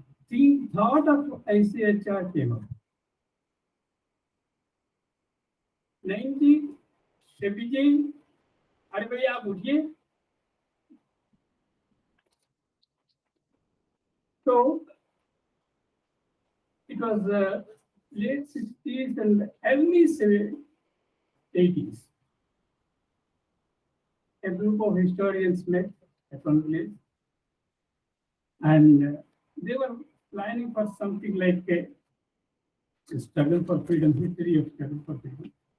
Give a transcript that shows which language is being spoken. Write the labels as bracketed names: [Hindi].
[English] The thought of ICHR came up. [Hindi] 90, Shepiji, अरे भैया आप उठिए. [English] So it was late 60s and early 80s. A group of historians met at one place, and they were planning for something like a struggle for freedom, history of struggle for freedom.